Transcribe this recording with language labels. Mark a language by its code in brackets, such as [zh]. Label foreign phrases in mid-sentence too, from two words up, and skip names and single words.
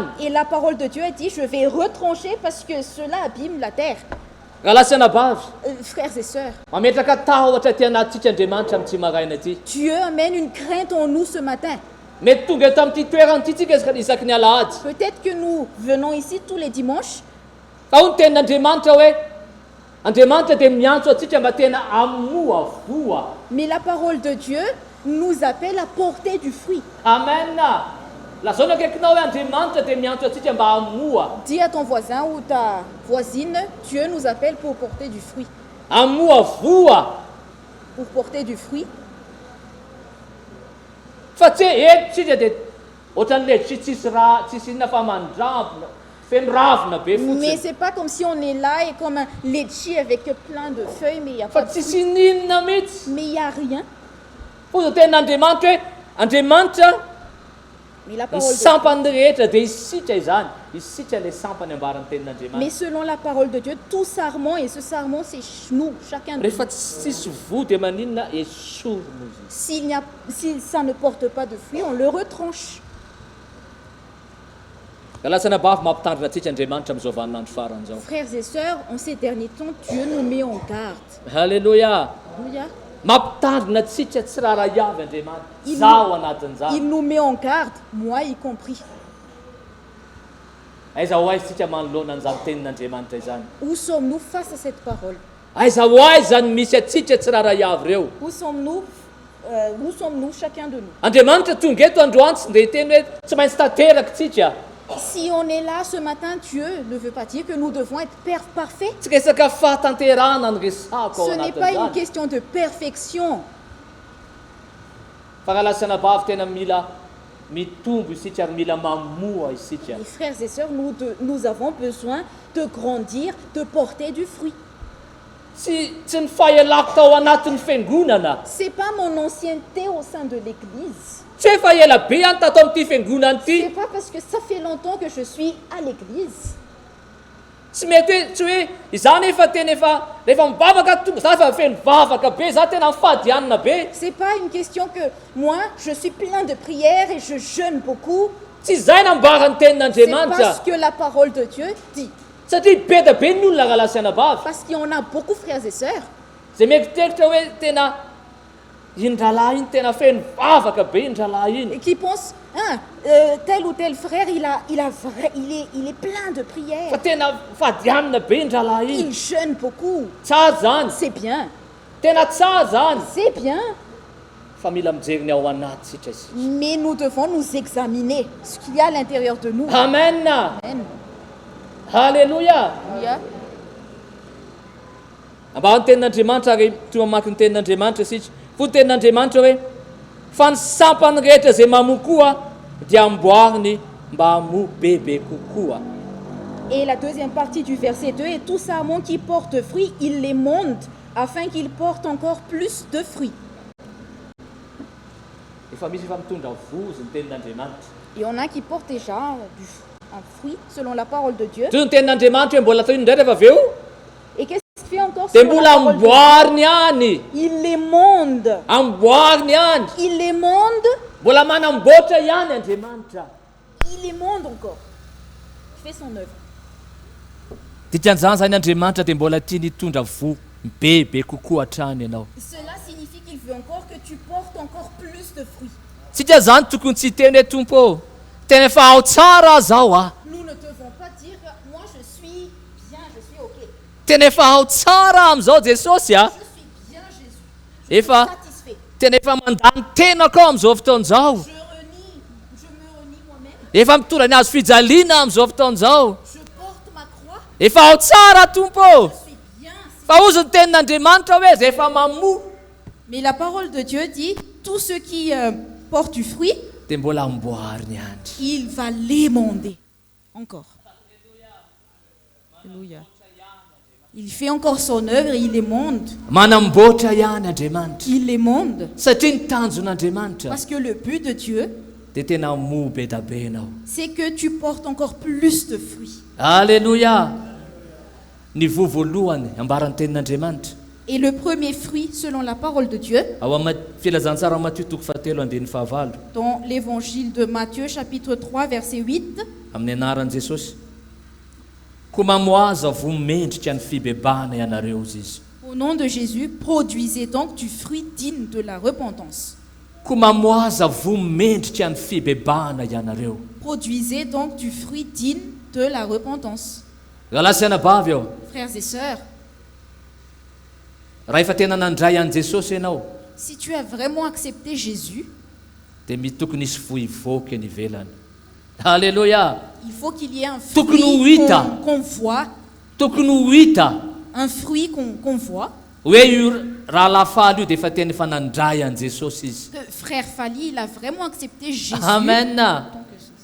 [fr] Et la parole de Dieu a dit, je vais retrancher parce que cela abîme la terre. [mg] Raha lasana bavy [fr] Frères et sœurs, [mg] mametraka tahotra ty anatintsika Andriamanitra amin'ity maraina ity. [fr] Dieu amène une crainte en nous ce matin. [mg] Mety tonga eto amin'ity toerana ity tsika isaky ny alahady. [fr] Peut-être que nous venons ici tous les dimanches, [mg] Fa hoy ny tenin'Andriamanitra hoe Andriamanitra dia miantso atsika mba tena amoa voa. [fr] mais la parole de Dieu nous appelle à porter du fruit. Amen. [mg] Lazaona akaikinao hoe Andriamanitra dia miantso atsika mba amoa. [fr] Dis à ton voisin ou ta voisine, Dieu nous appelle pour porter du fruit. [mg] Amoa voa. [fr] Pour porter du fruit. [mg] Fa tsy eto tsika dia ohatran'ilay tsisy inona fa mandravona feno ravina be [fr] Mais [mg] fotsiny. [fr] c'est pas comme si on est là et comme un litchi avec plein de feuilles, mais il n'y a [mg] Fa [fr] pas de [mg] tsisy [fr] fruit. [mg] ninona mihitsy. [fr] Mais il n'y a rien. [mg] Fô tenin'Andriamanitra hoe Andriamanitra [fr] Mais la [mg] ny [fr] parole de [mg] sampany rehetra dia isika izany. Isika ilay sampany ambaran'ny [fr] Mais [mg] tenin'Andriamanitra. [fr] selon la parole de Dieu, tout sarment, et ce sarment, c'est nous, chacun de nous. [mg] Rehefa tsisy voa dia maninona esorino izy. [fr] Si ça ne porte pas de fruits, on le retranche. [mg] Ka lasana bavy mampitandrina atsika Andriamanitra amin'izao vaninandro faran'izao. [fr] Frères et sœurs, en ces derniers temps, Dieu nous met en garde. [mg] Halleluja. [fr] Alléluia. [mg] Mampitandrina atsika tsy raha avy Andriamanitra. [fr] Il [mg] Zaho [fr] nous- [mg] anatin'izany. [fr] Il nous met en garde, moi y compris. [mg] Aiza ho aiza tsika manoloana an'izany tenin'Andriamanitra izany. [fr] Où sommes-nous face à cette parole? [mg] Aiza ho aiza zany misy atsika tsy raha avy ireo. [fr] Où sommes-nous, chacun de nous? [mg] Andriamanitra tonga eto androany tsy ndia hiteny hoe tsy maintsy tanteraka tsika. [fr] Si on est là ce matin, Dieu ne veut pas dire que nous devons être parfaits. [mg] Tsy resaka fahatanterana ny resako ao [fr] Ce n'est pas une [mg] anatin'izany. [fr] question de perfection. [mg] Fa raha lasana bavy tena mila mitombo isika ary mila mamoa isika. [fr] Les frères et sœurs, nous avons besoin de grandir, de porter du fruit. [mg] Tsy ny fahelako tao anatin'ny fiangonana. [fr] C'est pas mon ancienneté au sein de l'Église. [mg] Tsy efa ela be any tato amin'ity fiangonana [fr] C'est [mg] ity. [fr] pas parce que ça fait longtemps que je suis à l'Église. [mg] Tsy mety hoe tsy hoe izany efa tena efa rehefa mibavaka tonga za efa feno vavaka be za tena mifadianina be. [fr] C'est pas une question que moi, je suis plein de prières et je jeûne beaucoup. [mg] Tsy izay nambarany [fr] C'est [mg] tenin'Andriamanitra. [fr] parce que la parole de Dieu dit. [mg] Satria be da be ny olona raha lasana bavy. [fr] Parce qu'il y en a beaucoup, frères et sœurs, [mg] Zay mieritreritra hoe tena iny dralahy iny tena feno vavaka be iny dralahy iny. [fr] Et qui pensent, hein, tel ou tel frère, il est plein de prières. [mg] Fa tena fadianina be iny dralahy iny. [fr] Il jeûne beaucoup. [mg] Tsara zany. [fr] C'est bien. [mg] Tena tsara zany. [fr] C'est bien. [mg] Fa mila mijery ny ao anaty sitra izy. [fr] Mais nous devons nous examiner ce qu'il y a à l'intérieur de nous. Amen. Amen. [mg] Halleluja. [fr] Alléluia. [mg] Amba ny tenin'Andriamanitra ary toa mamaky ny tenin'Andriamanitra isika. Fo ny tenin'Andriamanitra hoe fa ny sampany rehetra izay mamoa koa dia amboariny mba hamoa bebe kokoa. [fr] Et la deuxième partie du verset 2, et tout sarment qui porte fruit, il les monte afin qu'ils portent encore plus de fruits. [mg] Efa misy efa mitondra vozy ny tenin'Andriamanitra. [fr] Et on a qui portent déjà un fruit selon la parole de Dieu. [mg] Toy ny tenin'Andriamanitra hoe mbola toy indray rehefa avy eo [fr] Et qu'est-ce qu'il fait encore [mg] dia [fr] selon la [mg] mbola [fr] parole de Dieu? [mg] amboariny ihany. [fr] Il les monde. [mg] Amboariny ihany. [fr] Il les monde. [mg] Mbola manamboatra ihany Andriamanitra. [fr] Il les monde encore. Il fait son œuvre. [mg] Dikan'izany zany Andriamanitra dia mbola tiany hitondra vo bebe kokoa hatrany ianao. [fr] Cela signifie qu'il veut encore que tu portes encore plus de fruits. [mg] Tsika zany tokony tsy hiteny hoe tompo tena efa ao tsara zao a. [fr] Nous ne devons pas dire moi je suis bien, je suis ok. [mg] Tena efa ao tsara am'izao Jesosy a. [fr] Je suis bien Jésus. Je suis [mg] Efa [fr] satisfait. [mg] tena efa mandany tenako ao am'izao fotoan'izao. [fr] Je me renie moi-même. [mg] Efa mitondra ny azo fijaliana am'izao fotoan'izao. [fr] Je porte ma croix. [mg] Efa ao tsara tompo. [fr] Je suis bien. [mg] Fa ozy ny tenin'Andriamanitra hoe zay efa mamoa. [fr] Mais la parole de Dieu dit tous ceux qui portent du fruit, [mg] Dia mbola amboariny ihany. [fr] il va l'émonder encore. Alléluia. Il fait encore son œuvre et il émonde. [mg] Manamboatra ihany Andriamanitra. [fr] Il émonde. [mg] Satria ny tanjon'Andriamanitra [fr] Parce que le but de Dieu, [mg] dia tena moa be da be ianao. [fr] c'est que tu portes encore plus de fruits. Alléluia. [mg] Ny vo voalohany ambaran'ny tenin'Andriamanitra. [fr] Et le premier fruit, selon la parole de Dieu, [mg] Ao amin'ny filazantsara ao Matthieu toko fahatelo andiny fahavalo [fr] dans l'évangile de Matthieu, chapitre 3, verset 8, [mg] amin'ny anaran'i Jesosy. Koa mamoaza vo mendrika ny fibebahana ianareo izy. [fr] au nom de Jésus, produisez donc du fruit digne de la repentance. [mg] Koa mamoaza vo mendrika ny fibebahana ianareo. [fr] Produisez donc du fruit digne de la repentance. [mg] Galasianabavy ao. [fr] Frères et sœurs, [mg] Raha efa tena nandray an'i Jesosy ianao [fr] si tu as vraiment accepté Jésus, [mg] dia tokony hisy vo ivoaka eny ivelany. Halleluja. [fr] il faut qu'il y ait un [mg] Tokony ho [fr] fruit [mg] hita. [fr] qu'on voit, [mg] Tokony ho hita [fr] un fruit qu'on voit. [mg] hoe io raha lafaly io dia efa tena efa nandray an'i Jesosy izy. [fr] Que frère Fali, il a vraiment accepté Jésus. Amen. tant que Jésus.